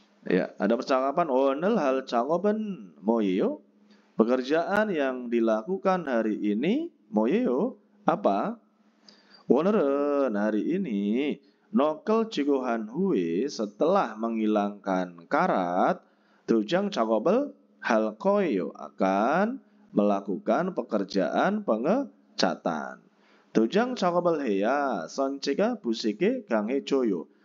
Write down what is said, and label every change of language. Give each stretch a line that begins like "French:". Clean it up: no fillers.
Indonesian: Ya, ada percakapan
Korean: 오늘 할 작업은 뭐예요?
Indonesian: Pekerjaan yang dilakukan hari ini
Korean: 뭐예요?
Indonesian: Apa?
Korean: 오늘은
Indonesian: hari ini
Korean: nokel jigohan huwe
Indonesian: setelah menghilangkan karat
Korean: 도장 작업을 할 거예요
Indonesian: akan melakukan pekerjaan pengecatan.
Korean: 도장 작업을 해야 선체가 부식에 강해져요.